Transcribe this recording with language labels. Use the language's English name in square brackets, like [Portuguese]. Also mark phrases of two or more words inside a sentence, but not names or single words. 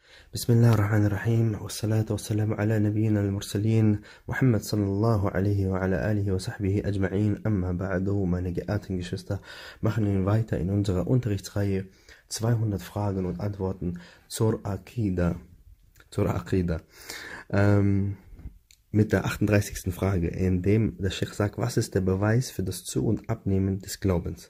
[Arabic] بسم الله الرحمن الرحيم والصلاة والسلام على نبينا المرسلين محمد صلى الله عليه وعلى آله وصحبه أجمعين أما بعد. [German] Meine geehrten Geschwister, machen wir weiter in unserer Unterrichtsreihe 200 Fragen und Antworten zur Aqidah. Mit der 38. Frage, in dem der Sheikh sagt, was ist der Beweis für das Zu- und Abnehmen des Glaubens?